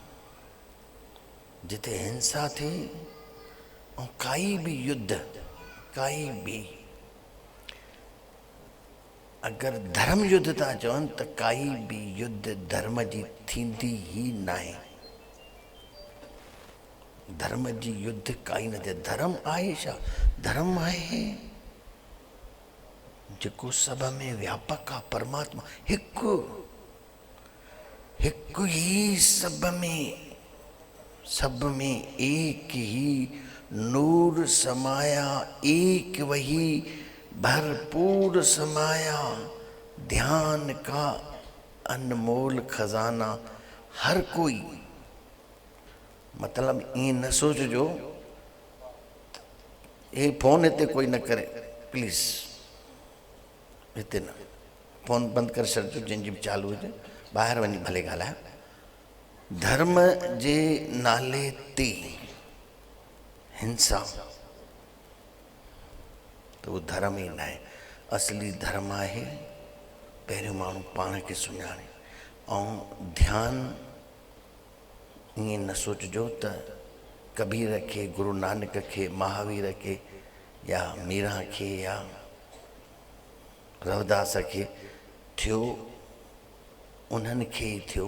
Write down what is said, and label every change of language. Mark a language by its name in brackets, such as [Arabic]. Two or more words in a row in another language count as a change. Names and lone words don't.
[Sindhi] जिते हिंसा थिए ऐं काई बि युद्ध, काई बि अगरि धर्म युद्ध था चवनि त काई बि युद्ध धर्म जी थींदी ई न आहे। धर्म जी युद्ध काई न थिए। धर्म आहे छा? धर्म आहे जेको सभ में व्यापक आहे, परमात्मा हिकु, हिकु ही [Hindi] सब में एक ही नूर समाया, एक वही भरपूर समाया, ध्यान का अनमोल खजाना हर कोई। मतलब ये न सोचो ये [Sindhi] फोन हिते कोई न करे, प्लीज़ हिते न, फोन बंद कर छॾिजो, जंहिंजी बि चालू हुजे, ॿाहिरि वञी भले ॻाल्हाए। धर्म जे नाले ते हिंसा [Hindi] तो वो [Sindhi] धर्म ही न आहे। असली धर्म आहे पहिरियों माण्हू पाण खे सुञाणे। ऐं ध्यानु ईअं न सोचिजो त कबीर खे, गुरु नानक खे, महावीर खे, या मीरा खे, या रविदास खे थियो, उन्हनि खे ई थियो।